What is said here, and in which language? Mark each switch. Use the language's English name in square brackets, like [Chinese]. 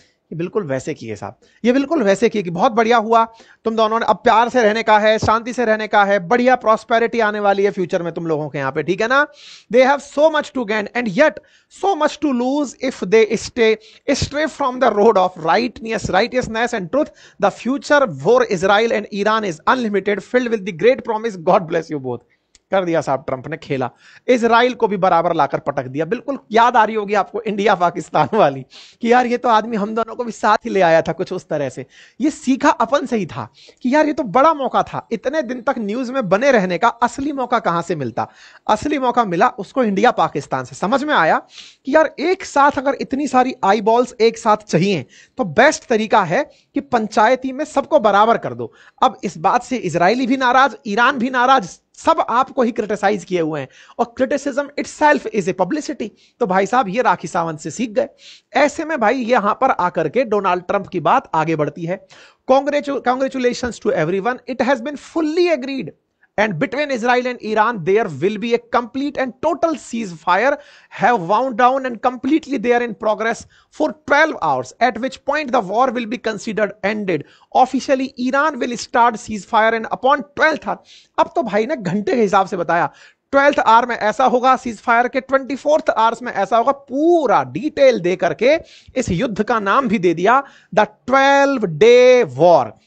[Hindi] ये बिल्कुल वैसे किए साहब, ये बिल्कुल वैसे किए कि बहुत बढ़िया हुआ, तुम दोनों ने अब प्यार से रहने का है, शांति से रहने का है, बढ़िया प्रॉस्पेरिटी आने वाली है फ्यूचर में तुम लोगों के यहाँ पे, ठीक है ना। [English] They have so much to gain and yet so much to lose if they stay from the road of righteousness and truth. The future for Israel and Iran is unlimited, filled with the great promise. God bless you both. [Hindi] कर दिया साहब Trump ने खेला, Israel को भी बराबर लाकर पटक दिया। बिल्कुल याद आ रही होगी आपको इंडिया पाकिस्तान वाली कि यार ये तो आदमी हम दोनों को भी साथ ही ले आया था, कुछ उस तरह से। ये सीखा अपन से ही था कि यार ये तो बड़ा मौका था, इतने दिन तक न्यूज में बने रहने का असली मौका कहां से मिलता। असली मौका मिला उसको इंडिया पाकिस्तान से। समझ में आया कि यार एक साथ अगर इतनी सारी आई बॉल्स एक साथ चाहिए तो बेस्ट तरीका है कि पंचायती में सबको बराबर कर दो। अब इस बात से इजरायली भी नाराज, ईरान भी नाराज, सब आपको ही क्रिटिसाइज किए हुए हैं, और criticism [English] Itself is a publicity. [Hindi] तो भाई साहब ये राखी सावंत से सीख गए। ऐसे में भाई यहां पर आकर के डोनाल्ड ट्रंप की बात आगे बढ़ती है। [English] Congratulations to everyone, it has been fully agreed, and between Israel and Iran there will be a complete and total ceasefire have wound down and completely they are in progress for 12 hours, at which point the war will be considered ended. Officially Iran will start ceasefire and upon 12th hour, [Hindi] अब तो भाई ने घंटे के हिसाब से बताया, 12th our में ऐसा होगा, सीज फायर के 24th आवर्स में ऐसा होगा, पूरा डिटेल दे करके इस युद्ध का नाम भी दे दिया द 12-day वॉर।